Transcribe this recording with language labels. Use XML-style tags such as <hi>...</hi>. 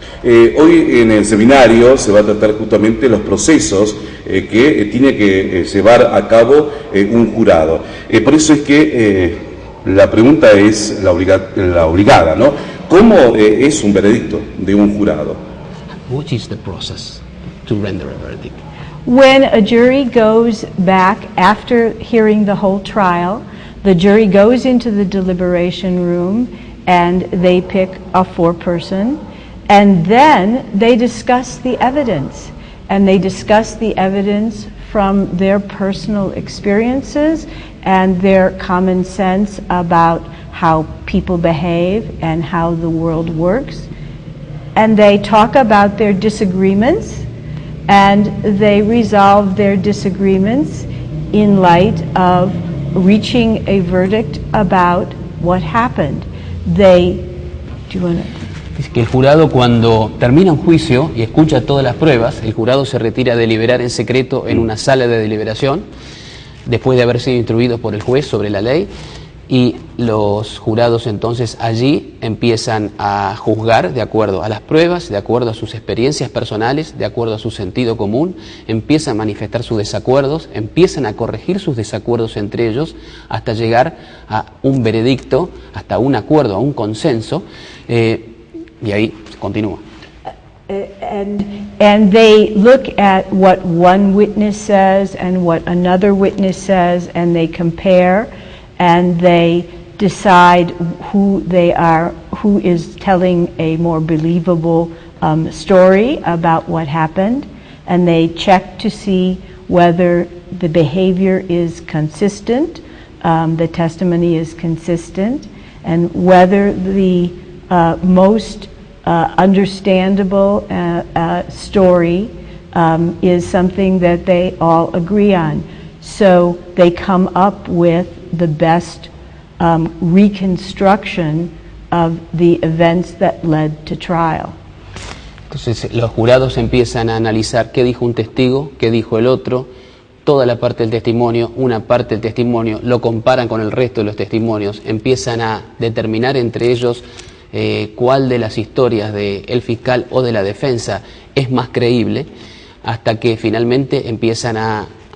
<es>Hoy en el seminario se va a tratar justamente los procesos que tiene que llevar a cabo un jurado. Por eso es que la pregunta es la obligada, ¿no? ¿Cómo es un veredicto de un jurado?</es> <en>What is the process to render a verdict? When a jury goes back after hearing the whole trial, the jury goes into the deliberation room and they pick a foreperson. And then they discuss the evidence, and they discuss the evidence from their personal experiences and their common sense about how people behave and how the world works. And they talk about their disagreements, and they resolve their disagreements in light of reaching a verdict about what happened. Do you want to...</en> <es>Es que el jurado, cuando termina un juicio y escucha todas las pruebas, el jurado se retira a deliberar en secreto en una sala de deliberación después de haber sido instruidos por el juez sobre la ley, y los jurados entonces allí empiezan a juzgar de acuerdo a las pruebas, de acuerdo a sus experiencias personales, de acuerdo a su sentido común, empiezan a manifestar sus desacuerdos, empiezan a corregir sus desacuerdos entre ellos hasta llegar a un veredicto, hasta un acuerdo, a un consenso, y ahí continúa.</es> <en>And they look at what one witness says and what another witness says, and they compare, and they decide who is telling a more believable story about what happened, and they check to see whether the behavior is consistent, the testimony is consistent, and whether the most understandable story is something that they all agree on. So they come up with the best reconstruction of the events that led to trial.</en> <es>Entonces los jurados empiezan a analizar qué dijo un testigo, qué dijo el otro, toda la parte del testimonio, una parte del testimonio, lo comparan con el resto de los testimonios, empiezan a determinar entre ellos cuál de las historias del fiscal o de la defensa es más creíble, hasta que finalmente empiezan a</es>